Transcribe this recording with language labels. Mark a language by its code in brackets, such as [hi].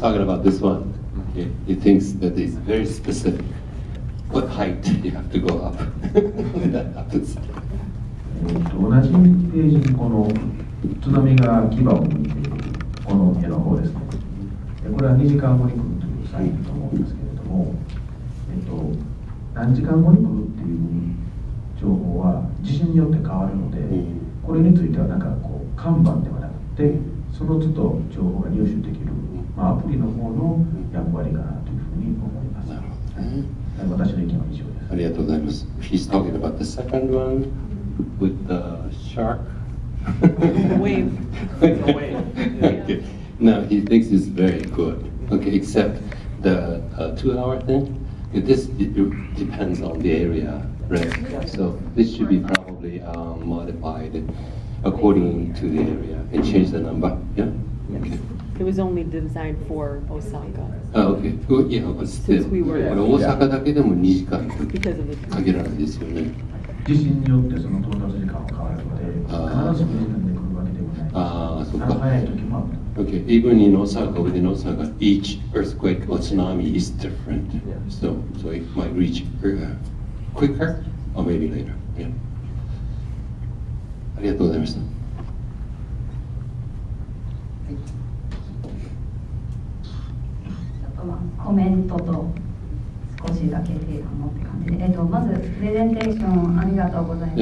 [en] He's talking about this one. He thinks that it's very specific. What height you have to go up. That happens. [ja] 同じページにこの津波が牙を向いているこの絵の方ですね。これは2時間後に来るというサインだと思うんですけれども、何時間後に来るっていう情報は地震によって変わるので、これについてはなんかこう看板ではなくて、その都度情報が入手できる、アプリの方の役割かなというふうに思います。私の意見は以上です。ありがとうございます。 [en] He's talking about the second one with the shark. Wave. Okay. No, he thinks it's very good. Okay, except the 2-hour thing. This depends on the area, right? So this should be probably modified according to the area and change the number. Yeah. Okay. It was only designed for Osaka. Okay. Well, yeah, but still. [ja] 大阪だけでも2時間と限らないですよね。地震によってその到達時間は変わるので、必ず2時間で来るわけでもないし、そっか。早い時もある。 [en] Okay, even in Osaka, within Osaka, each earthquake or tsunami is different. So it might reach quicker or maybe later. Yeah. [ja] ありがとうございました。コメントと少しだけ提案のって感じで、まずプレゼンテーションありがとうございます。